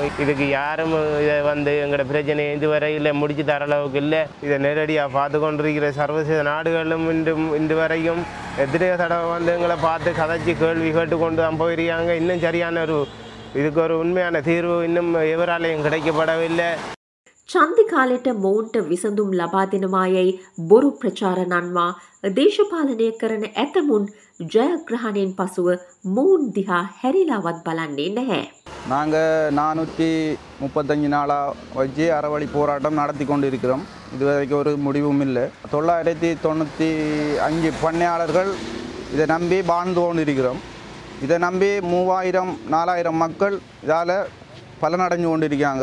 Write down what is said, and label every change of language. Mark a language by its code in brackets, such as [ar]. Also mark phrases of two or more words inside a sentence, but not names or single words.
[ta] இதுக்கு யாரும் இதை எங்களோட பிரச்சனையை இதுவரையில் முடிச்சு தர அளவுக்கு இல்லை. இதை நேரடியாக பார்த்து கொண்டிருக்கிற சர்வதேச நாடுகளும் இன்று வரைக்கும் எத்தனையோ தடவை எங்களை பார்த்து கதைச்சி கேள்வி கேட்டுக்கொண்டு தான் போயிருக்காங்க. இன்னும் சரியான இதுக்கு ஒரு உண்மையான தீர்வு இன்னும் எவராலையும் கிடைக்கப்படவில்லை. [si] චන්දිකාලෙට මොවුන්ට විසඳුම් ලබා දෙනවායයි බොරු ප්‍රචාර නන්වා දේශපාලනය කරන ඇතමුන් ජයග්‍රහණයෙන් පසුව මොවුන් දිහා හැරිලාවත් බලන්නේ නැහැ. [ta] நாங்கள் 435 நாளாக வச்சு அறவழி போராட்டம் நடத்தி கொண்டு இருக்கிறோம். இதுவரைக்கும் ஒரு முடிவும் இல்லை. 995 பண்ணையாளர்கள் இதை நம்பி வாழ்ந்து கொண்டு இருக்கிறோம். இதை நம்பி 3000-4000 மக்கள் இதால் பலனடைஞ்சு கொண்டு இருக்காங்க.